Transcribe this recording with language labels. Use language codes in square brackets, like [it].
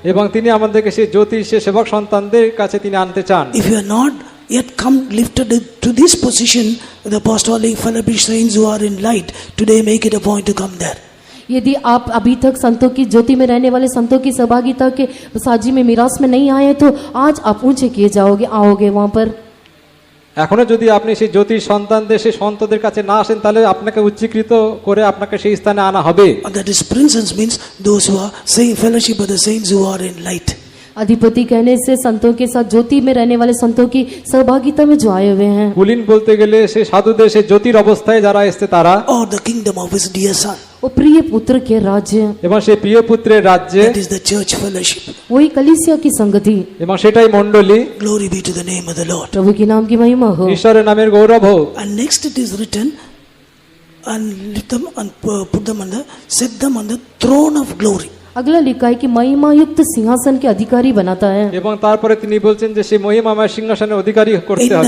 [bn] এবং তিনি আমাদেরকে সেই জ্যোতি, সে সেবক সন্তানদের কাছে তিনি আনতে চান। [en] If you are not yet come lifted to this position, the apostolic fellowship saints who are in light, today make it a point to come there. [hi] यदि आप अभी तक संतों की ज्योति में रहने वाले संतों की सहभागिता के साजी में मीरास में नहीं आए तो आज आप ऊंचे किए जाओगे, आओगे वहां पर। [bn] এখনো যদি আপনি সেই জ্যোতির সন্তানদের, সেই সন্তদের কাছে না আসেন তাহলে আপনাকে উচ্চীকৃত করে আপনাকে সেই স্থানে আনা হবে। [en] And that is princes means those who are saying fellowship of the saints who are in light. [hi] अधिपति कहने से संतों के साथ ज्योति में रहने वाले संतों की सहभागिता में जो आए हुए हैं। [bn] কুলীন বলতে গেলে সে সাধুদের, সে জ্যোতির অবস্থায় যারা এসছে তারা। [en] Or the kingdom of his dear son. [hi] वो प्रिय पुत्र के राज्य, [bn] এবং সেই প্রিয় পুত্রের রাজ্যে, [en] That is the church fellowship. [hi] वही कलीसिया की संगति। [bn] এবং সেটাই মণ্ডলী। [en] Glory be to the name of the Lord. [hi] प्रभु की नाम की महिमा हो। [bn] ঈশ্বরের নামের গৌরব হোক। [en] And next it is written, and lift them and put them on the, set them on the throne of glory. [hi] अगला लिखा है कि महिमा युक्त सिंहासन के अधिकारी बनाता है। [bn] এবং তারপরে তিনি বলছেন যে সেই মহিমাময় সিংহাসনের অধিকারী করতে হবে।